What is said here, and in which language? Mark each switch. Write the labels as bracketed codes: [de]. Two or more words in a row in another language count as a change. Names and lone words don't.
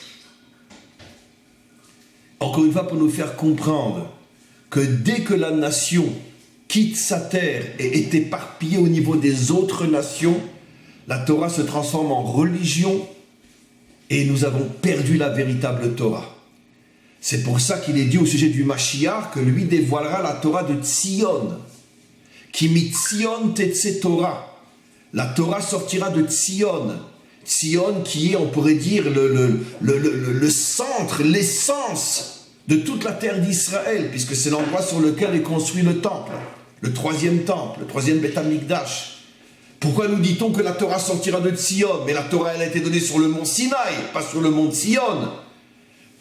[fr] Encore une fois, pour nous faire comprendre que dès que la nation quitte sa terre et est éparpillée au niveau des autres nations, la Torah se transforme en religion, et nous avons perdu la véritable Torah. C'est pour ça qu'il est dit au sujet du Mashiach que lui dévoilera la Torah de Tzion. [he] כי מציון תצא תורה. [fr] La Torah sortira de Tzion. Tzion qui est, on pourrait dire, le centre, l'essence de toute la terre d'Israël, puisque c'est l'endroit sur lequel est construit le temple, le troisième Beth Amikdash. Pourquoi nous dit-on que la Torah sortira de Tzion? Mais la Torah, elle a été donnée sur le mont Sinaï, pas sur le mont Tzion.